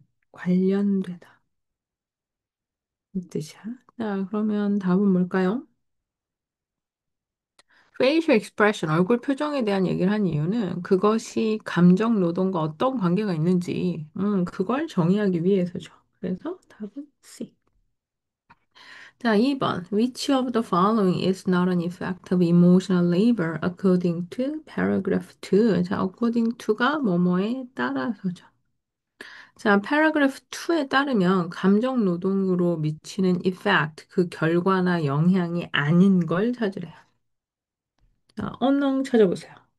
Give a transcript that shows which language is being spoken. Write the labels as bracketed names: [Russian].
[Korean] 관련되다. 이 뜻이야. 자, 그러면 답은 뭘까요? facial expression, 얼굴 표정에 대한 얘기를 한 이유는 그것이 감정 노동과 어떤 관계가 있는지, 그걸 정의하기 위해서죠. 그래서 답은 C. 자, 2번. [English] Which of the following is not an effect of emotional labor according to paragraph 2? [Korean] 자, according to가 뭐뭐에 따라서죠. 자, paragraph 2에 따르면 감정 노동으로 미치는 effect, 그 결과나 영향이 아닌 걸 찾으래요. 자, 언능 찾아보세요.